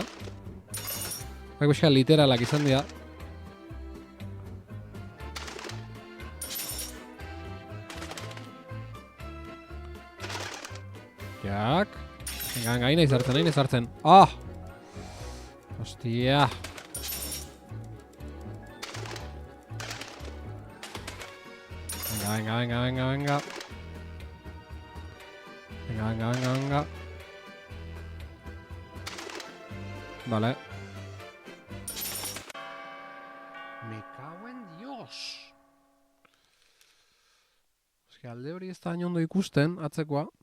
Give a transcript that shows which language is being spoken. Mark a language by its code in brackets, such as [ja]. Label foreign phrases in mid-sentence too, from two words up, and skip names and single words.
[eu] Baina pixka literalak izan dira. Jak. Venga, hain ezartzen. Ah! Hostia. [es] Venga. Venga. Vale. Me cago en Dios. [eu] Eske alde hori ez da ondo ikusten, atzekoa.